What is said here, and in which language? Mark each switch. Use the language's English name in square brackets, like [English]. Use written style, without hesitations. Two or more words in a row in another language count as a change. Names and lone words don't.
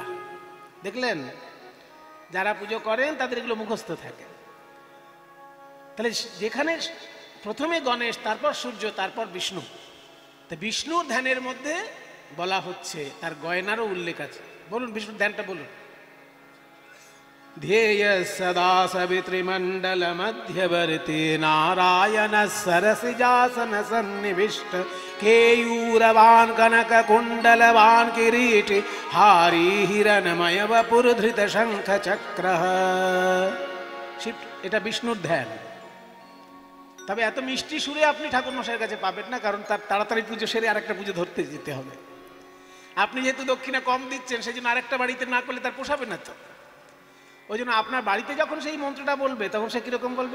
[Bangla] দেখলেন, যারা পুজো করেন তাদের এগুলো মুখস্থ থাকে। তাহলে যেখানে প্রথমে গণেশ, তারপর সূর্য, তারপর বিষ্ণু, তা বিষ্ণুর ধ্যানের মধ্যে বলা হচ্ছে, তার গয়নারও উল্লেখ আছে। বলুন বিষ্ণুর ধ্যানটা বলুন। [Sanskrit] ध्येय सदा सवितृमंडल मध्यवर्ती नारायण सरसिजासन सन्निविष्ट केयूरवान कनक कुंडलवान किरीटी हारी हिरणमय वपुरधृत शंख चक्र। शिव, [Bangla] এটা বিষ্ণুর ধ্যান। তবে এত মিষ্টি সুরে আপনি ঠাকুর মশাইয়ের কাছে পাবেন না, কারণ তার তাড়াতাড়ি পুজো সেরে আরেকটা পুজো ধরতে যেতে হবে। আপনি যেহেতু দক্ষিণা কম দিচ্ছেন, সেই জন্য আরেকটা বাড়িতে না করলে তার পোষাবে না তো। ওই জন্য আপনার বাড়িতে যখন সেই মন্ত্রটা বলবে, তখন সে কিরকম বলবে?